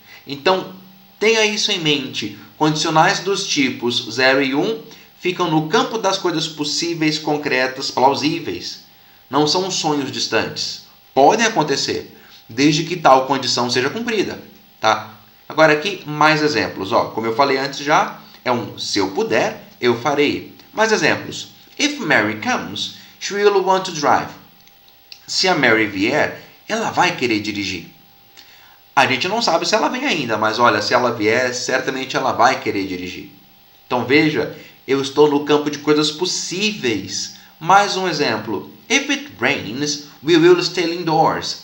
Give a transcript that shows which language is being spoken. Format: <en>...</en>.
<pt>Então, tenha isso em mente. Condicionais dos tipos 0 e 1 ficam no campo das coisas possíveis, concretas, plausíveis. Não são sonhos distantes. Podem acontecer, desde que tal condição seja cumprida. Tá? Agora aqui, mais exemplos. Ó, como eu falei antes já, é um se eu puder, eu farei. Mais exemplos.</pt> <en>If Mary comes, she will want to drive.</en> <pt>Se a Mary vier, ela vai querer dirigir. A gente não sabe se ela vem ainda, mas olha, se ela vier, certamente ela vai querer dirigir. Então veja, eu estou no campo de coisas possíveis. Mais um exemplo.</pt> <en>If it rains, we will stay indoors.</en>